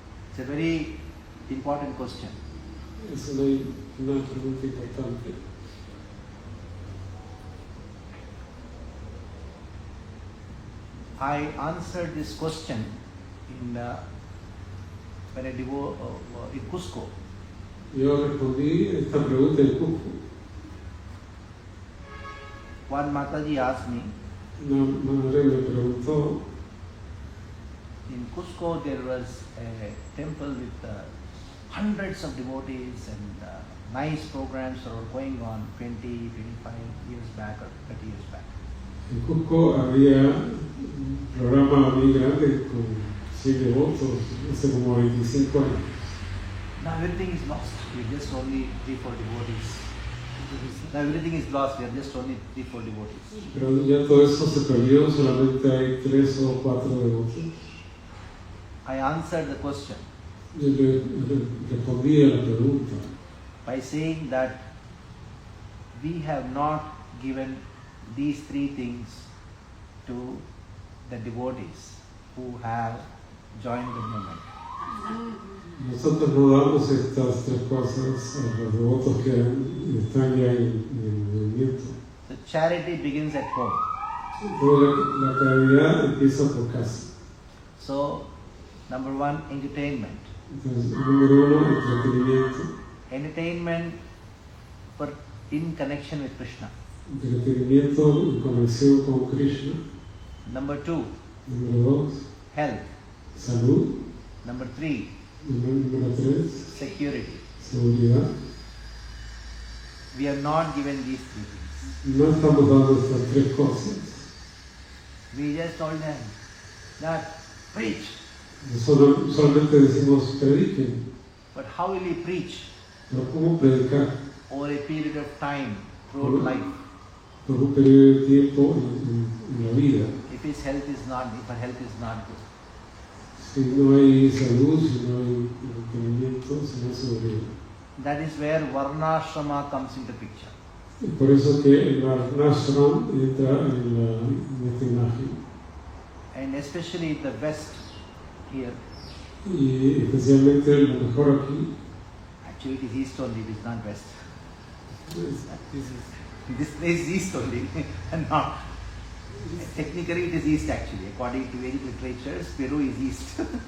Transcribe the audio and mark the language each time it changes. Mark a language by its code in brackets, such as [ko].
[en] It's a very important question. [es] Es una pregunta importante. [en] I answered this question in when I in Cusco. [es] Yo respondí esta pregunta en Cusco. [en] One Mataji asked me, [es] Una madre me preguntó, [en] in Cusco there was a temple with hundreds of devotees and nice programs that were going on 20, 25 years back or 30 years back. [es] en Cusco había un programa muy grande con 100 devotos hace como 25 años. [en] Now everything is lost. We're just only 3-4 devotees. Now everything is lost. We are just only 3-4 devotees. [es] Pero ya todo eso se perdió, solamente hay 3 o 4 devotos. [en] I answered the question [es] Yo le respondí a la pregunta [en] by saying that we have not given these 3 things to the devotees who have joined the movement. [es] Nosotros no damos estas 3 cosas a los devotos que están ya en el movimiento. [en] So charity begins at home. [es] Pero la caridad empieza por casa. [en] So, number 1, entertainment. [es] Entonces, número 1, entretenimiento. [en] Entertainment in connection with Krishna. [es] Entretenimiento en conexión con Krishna. [en] Number 2, [es] Número 2, [en] health. [es] salud. [en] Number 3, [es] Número 3, [en] security. [es] seguridad. [en] We are not given these 3 things. [es] No estamos dando estas 3 cosas. [en] We just told them that preach. [es] Solamente decimos prediquen. [en] But how will he preach [es] Pero ¿cómo predicar? [en] over a period of time throughout life [es] Por un periodo de tiempo en la vida. [en] if her health is not good? [es] Si no hay salud, si no hay mantenimiento, si no hay seguridad. [en] That is where Varnashrama comes into picture. [es] Y por eso que el Varnashram entra en esta imagen. [en] And especially the West here, [es] Y especialmente lo mejor aquí, [en] Actually, it is east only, it is not west. This This place is east only, and not. Technically, it is east actually. According to Vedic literatures, Peru is east.